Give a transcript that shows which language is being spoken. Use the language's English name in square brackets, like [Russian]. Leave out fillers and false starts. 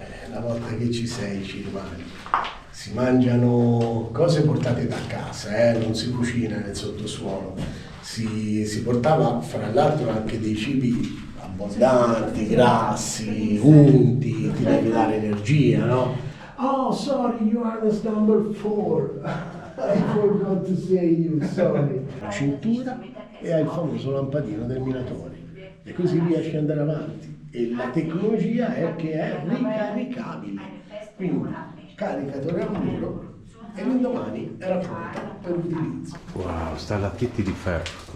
[Italian] Una volta che ci sei ci rimani. Si mangiano cose portate da casa, non si cucina nel sottosuolo. Si portava fra l'altro anche dei cibi abbondanti, grassi, unti, ti devi dare energia, no? [English] Oh, sorry, you are the number 4. I forgot to say you, sorry. [Italian] Cintura e hai il famoso lampadino del minatore. E così riesci ad andare avanti. E la tecnologia è che è ricaricabile. Quindi caricatore al muro e l'indomani era pronta per l'utilizzo. wow, stalactitti di ferro.